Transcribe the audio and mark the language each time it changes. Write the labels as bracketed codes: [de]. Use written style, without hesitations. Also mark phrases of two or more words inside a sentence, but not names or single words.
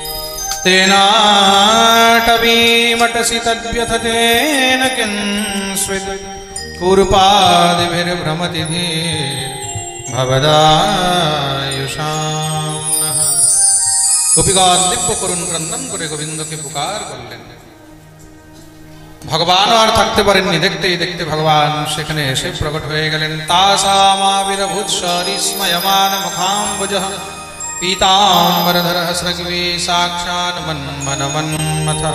[sa] तेनाटवीमटसि तद्व्यथतेन किंस्वित् कूर्पादिभिर्भ्रमति धीर्भवदायुषां नः [bn] गोपिका दिव्य করুণ ক্রন্দন করে গোবিন্দকে পুকার করলেন। ভগবান আর থাকতে পারেননি, দেখতেই দেখতে ভগবান সেখানে এসে প্রকট হয়ে গেলেন। [sa] तासामाविरभूत सरिस्मयमान मुखाम्बुजः पीताम्बरधरः स्रग्वी साक्षात् मन्मनमन्मथः।